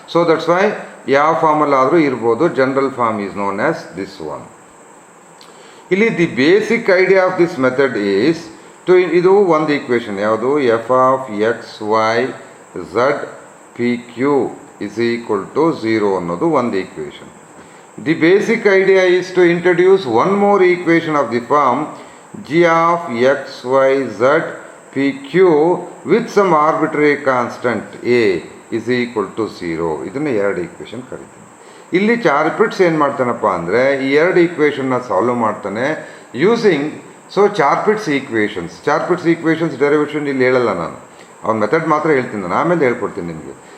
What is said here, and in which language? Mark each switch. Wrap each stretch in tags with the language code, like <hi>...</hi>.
<en>that's why</en> <kn>ಯಾವ ಫಾರ್ಮಲ್ಲಾದರೂ ಇರ್ಬೋದು.</kn> <en>General form is known as this one. ಇಲ್ಲಿ the basic idea of this method is</en> <kn>ಇದು ಒಂದು equation, ಯಾವುದು</kn> <en>f of x y z p q is equal to 0</en> <kn>ಅನ್ನೋದು ಒಂದು equation.</kn> <en>The basic idea is to introduce one more equation of the form g of x y z p q with some arbitrary constant a is equal to 0.</en> <kn>ಇದನ್ನು ಎರಡು equation ಕರಿತೀನಿ. ಇಲ್ಲಿ ಚಾರ್-ಪಿಟ್ಸ್ ಏನು ಮಾಡ್ತಾನಪ್ಪ ಅಂದರೆ ಈ ಎರಡು ಈಕ್ವೇಷನ್ನ ಸಾಲ್ವ್ ಮಾಡ್ತಾನೆ ಯೂಸಿಂಗ್ ಚಾರ್-ಪಿಟ್ಸ್ ಈಕ್ವೇಷನ್ಸ್ ಡೆರಿವೇಷನ್ ಇಲ್ಲಿ ಹೇಳಲ್ಲ ನಾನು, ಅವ್ನ ಮೆಥಡ್ ಮಾತ್ರ ಹೇಳ್ತೀನಿ ನಾನು, ಆಮೇಲೆ ಹೇಳ್ಕೊಡ್ತೀನಿ ನಿಮಗೆ.</kn>